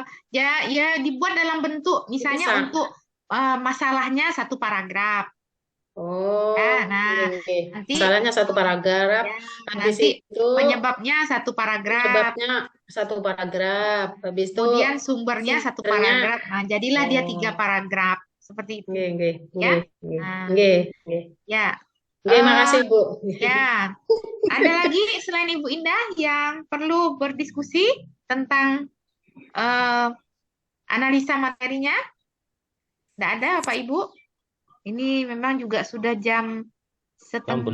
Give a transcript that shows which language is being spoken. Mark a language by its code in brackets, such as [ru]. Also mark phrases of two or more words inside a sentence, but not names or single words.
[id] Ya dibuat dalam bentuk misalnya untuk masalahnya satu paragraf. Oh, Nah, oke. nanti Masalahnya satu paragraf. ya, Habis nanti itu penyebabnya satu paragraf, penyebabnya satu paragraf. Habis itu kemudian sumbernya satu sumbernya. paragraf. Nah, jadilah dia 3 Oh, paragraf seperti itu, nggih, nggih, ya. nggih, nggih, Nah, nggih, nggih. ya. Nggih, eh makasih, Bu. ya, ada lagi selain Ibu Indah yang perlu berdiskusi tentang eh, analisa materinya? Tidak ada, Bapak Ibu? Ini memang juga sudah jam Ampun.